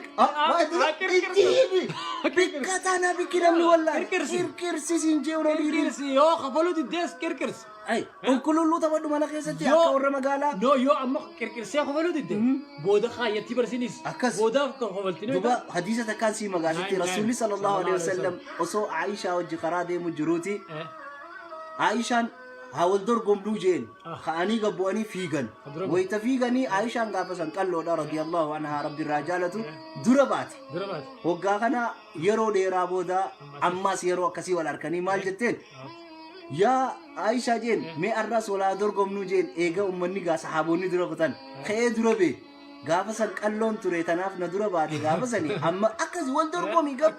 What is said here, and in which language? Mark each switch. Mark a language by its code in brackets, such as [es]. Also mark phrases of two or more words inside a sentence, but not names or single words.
[om] Bikka taanaa bikki namni wallahi. Kirkirsi. Kirkirsi siin jee uroo dhiirii. Kirkirsi yoo kafalu diddees kirkirsi. Ay, qulqulluu taphadhu mana keessatti Yoo- akka warra magaalaa. No yoo amma kirkirsee kafalu didde booda kaayyatti barsiinis Akkas. booda kafaltine duba hadiisa takkaan sii magaasitti Naam, rasuulli naam. [ar] صلى الله عليه Sallallahu [om] wasallam osoo Aishaa wajji karaa deemu jiruuti Aishaan haa wal dorgomnuu jeen ka'anii gabbu'anii fiigan Dorgomu. wayita fiiganii Aishaan gaafa san qalloodha [ar] رضي الله عنها [om] rabbi irraa jaalatu dura baate dura baate waggaa kana yeroo dheeraa booda ammaas yeroo akkasii wal harkanii maal jetteen yaa Aishaa jeen mee arraas walaa dorgomnuu jeen eega ummanni gaa sahaabonni dura kutan ka'ee dura bee gaafa san qalloon ture tanaaf na dura baate gaafa sani amma akkas wal dorgomi gabba